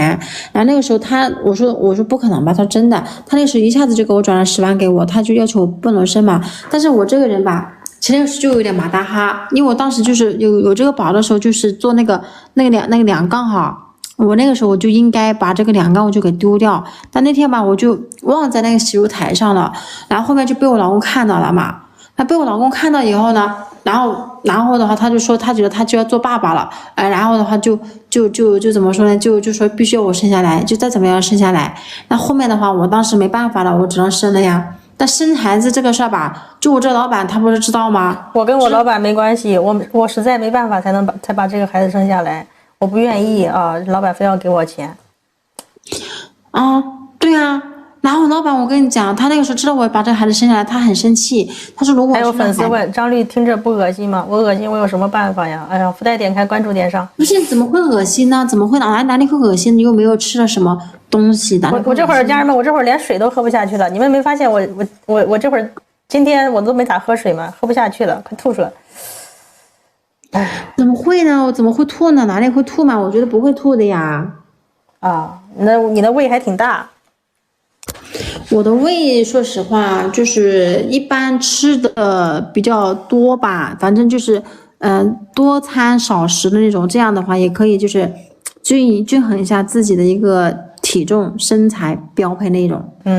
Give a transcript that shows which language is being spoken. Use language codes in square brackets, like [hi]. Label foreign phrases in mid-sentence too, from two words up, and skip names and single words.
[zh] 然後那個時候我說不可能吧，他說真的，他那個時候一下子就給我轉了10萬給我，他就要求我不能生嘛。但是我這個人吧，其實那個時候就有點馬大哈，因為我當時就是有這個寶的時候，就是做那個兩槓哈，我那個時候我就應該把這個兩槓我就給丟掉，但那天吧我就忘在那個洗漱台上了，然後後面就被我老公看到了嘛。他被我老公看到以後呢，然後的話，他就說他覺得他就要做爸爸了，然後的話就怎麼說呢？就說必須要我生下來，就再怎麼樣生下來。那後面的話，我當時沒辦法了，我只能生了呀。但生孩子這個事兒吧，就我這老闆他不是知道嗎？我跟我老闆沒關係，我實在沒辦法才把這個孩子生下來，我不願意啊，老闆非要給我錢。對啊。然後老闆，我跟你講，他那個時候知道我把這個孩子生下來，他很生氣。他說：“如果……”還有粉絲問張律聽着不惡心嗎？我惡心，我有什麼辦法呀？哎呀，福袋點開，關注點上。不是，怎麼會惡心呢？怎麼會哪裡會惡心？你又沒有吃了什麼東西的。我這會兒家人們，我這會兒連水都喝不下去了。你們沒發現我這會兒今天我都沒咋喝水嗎？喝不下去了，快吐出來。哎，怎麼會呢？我怎麼會吐呢？哪裡會吐嘛？我覺得不會吐的呀。你的胃還挺大。我的胃說實話就是一般吃的比較多吧，反正就是多餐少食的那種，這樣的話也可以就是均衡一下自己的一個體重身材標配那種。